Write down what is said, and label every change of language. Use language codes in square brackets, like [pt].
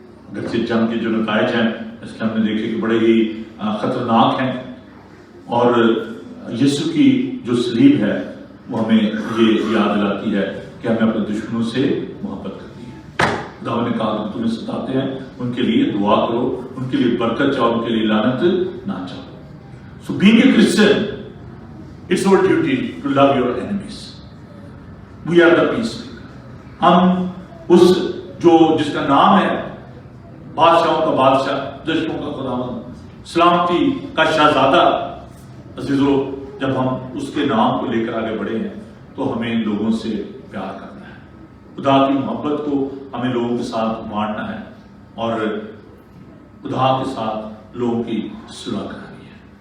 [ur] اگرچہ جنگ کے جو نتائج ہیں اس کے ہم نے دیکھے کہ بڑے ہی خطرناک ہیں، اور یسوع کی جو صلیب ہے وہ ہمیں یہ یاد دلاتی ہے کہ ہمیں اپنے دشمنوں سے محبت کرنی ہے. خداوند نے کہا کہ تمہیں ستاتے ہیں ان کے لیے دعا کرو، ان کے لیے برکت چاہو، ان کے لیے لعنت نہ چاہو. [en] So being a Christian, it's our duty to love your enemies. We are the peacemaker. [ur] ہم اس جو جس کا نام ہے بادشاہوں کا بادشاہ، دشمنوں کا خداوند، سلامتی کا شہزادہ، عزیزو، جب ہم اس کے نام کو لے کر آگے بڑھے ہیں تو ہمیں لوگوں سے پیار کرنا ہے، خدا کی محبت کو ہمیں لوگوں کے ساتھ بانٹنا ہے اور خدا کے ساتھ لوگوں کی صلح کرانی ہے.